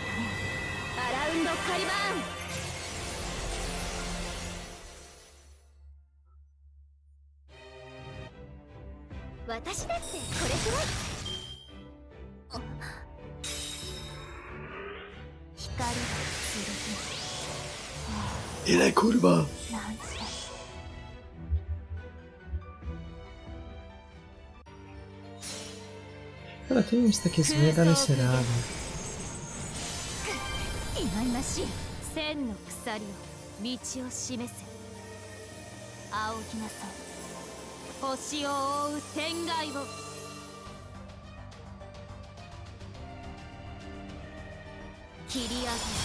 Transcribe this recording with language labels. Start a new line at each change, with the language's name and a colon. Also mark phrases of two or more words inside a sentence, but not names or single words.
Japanese: アラウンドカリバーン。私だってこれくらい。光が剣。
Polish: Ile kurwa?
Japanese: なんて。
Polish: Ale to nie jest takie złe, dalej se rady.
Japanese: 忌々しい千の鎖を道を示せ。仰ぎなさい、星を覆う天外を。切り上げる。